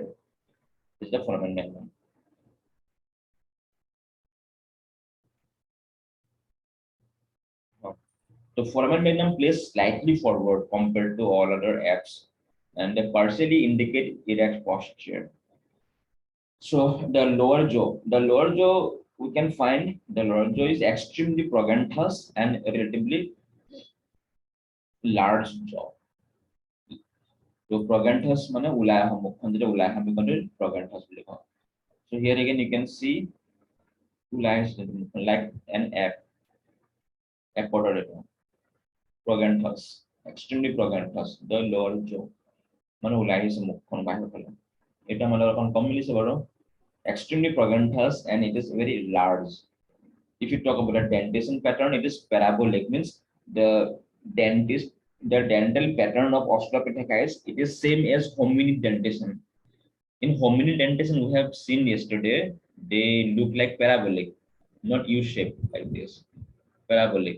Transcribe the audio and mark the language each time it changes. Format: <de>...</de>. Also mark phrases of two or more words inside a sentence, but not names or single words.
<en>This is the foramen magnum. The foramen magnum plays slightly forward compared to all other apes, and they partially indicate erect posture. So the lower jaw, we can find the lower jaw is extremely proganthous and relatively large jaw. So proganthous</en> <as>মানে ওলাই অহা মুখখন যেটা ওলাই অহা মুখখন proganthous বুলি কওঁ.</as> <en>So here again you can see</en> <as>ওলাই আহিছে</as> <en>like an apodor proganthous, extremely proganthous, the lower jaw.</en> <as>মানে ওলাই আহিছে মুখখন বাহিৰৰ ফালে. এটা মানে অকণ কম মিলিছে বাৰু.</as> <en>Extremely proganthous and it is very large. If you talk about a dentition pattern, it is parabolic, means the dental pattern of Australopithecus, it is same as hominid dentition. In hominid dentition, we have seen yesterday, they look like parabolic, not U-shaped like this, parabolic.</en>